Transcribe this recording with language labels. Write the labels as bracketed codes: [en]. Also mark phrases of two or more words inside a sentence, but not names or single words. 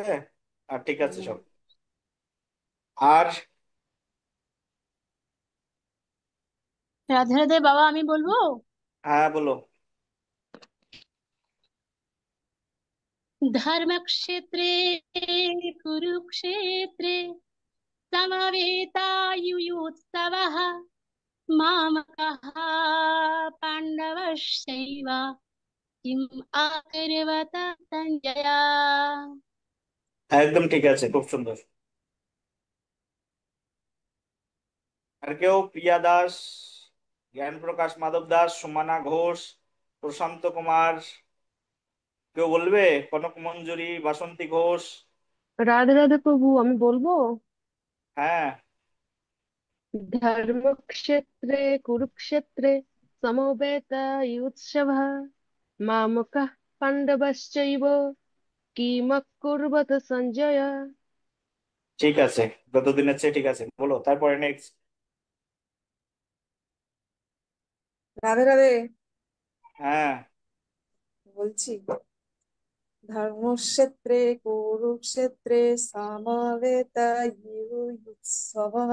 [bn] আর ঠিক আছে সব। আর রাধে রাধে বাবা, আমি বলবো। হ্যাঁ বলো। [sa] ধর্মক্ষেত্রে কুরুক্ষেত্রে समवेतायुयुत्सवः मामकः पाण्डवश्चैव किम् अकुर्वत सञ्जय। [bn] একদম ঠিক আছে, খুব সুন্দর। আর কেউ? প্রিয়া দাস, জ্ঞান প্রকাশ মাধব দাস, সুমানা ঘোষ, প্রশান্ত কুমার, কেউ বলবে? কনক মঞ্জুরি, বাসন্তী ঘোষ। রাধে রাধে প্রভু, আমি বলবো। হ্যাঁ [sa] ধর্মক্ষেত্রে কুরুক্ষেত্রে সমবেতাयुत्सवः मामकः पाण्डवश्चैव किमकुर्वत सञ्जय। [bn] ঠিক আছে, গতদিনের চেয়ে ঠিক আছে, বলো তারপরে নেক্সট। রাধে রাধে। হ্যাঁ [sa] বলছি ধর্মক্ষেত্রে কুরুক্ষেত্রে সমবেতাयुत्सवः